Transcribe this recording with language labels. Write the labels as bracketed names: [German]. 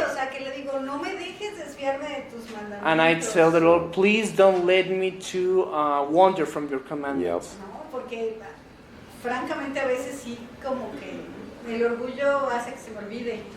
[Spanish] Sí, o sea, que le digo, no me dejes desviarme de tus mandamientos. [English] And I tell the Lord, please don't let me to wander from your Yep. commandments. [Spanish] No, porque francamente a veces sí, como que el orgullo hace que se me olvide.